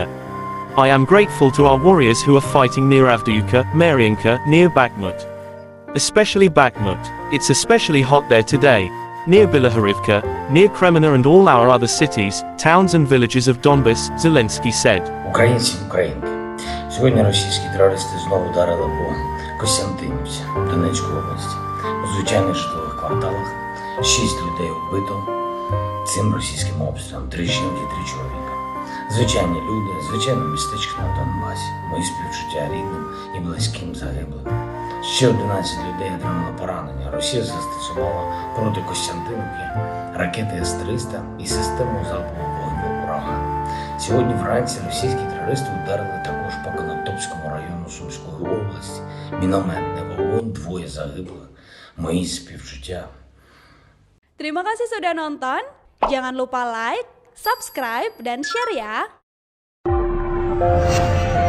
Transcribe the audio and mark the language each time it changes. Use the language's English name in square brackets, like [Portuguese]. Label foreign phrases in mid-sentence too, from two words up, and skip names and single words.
[English] I am grateful to our warriors who are fighting near Avdiivka, Mariinka, near Bakhmut. Especially Bakhmut. It's especially hot there today. Near Bilohorivka, near Kremenna and all our other cities, towns and villages of Donbas, Zelensky said. [Ukrainian] Українці, українки, сьогодні російські терористи знову вдарили по Костянтинівці, Донецької області. У звичайних житлових кварталах 6 людей вбито цим російським обстрілом, 3 жінки, 3 чоловіка. Звичайні люди, звичайне містечко на Донбасі. Мої співчуття рідним і близьким загиблим. Ще 11 людей отримали поранення. Росія застосувала проти Костянтинівки ракети С-300 і систему залпового вогню «Ураган». Сьогодні вранці російські терористи ударили також по Конотопському району Сумської області. Мінометний вогонь, 2 загиблих. Мої співчуття. [Indonesian] Terima kasih sudah nonton. Jangan lupa like, subscribe, dan share ya.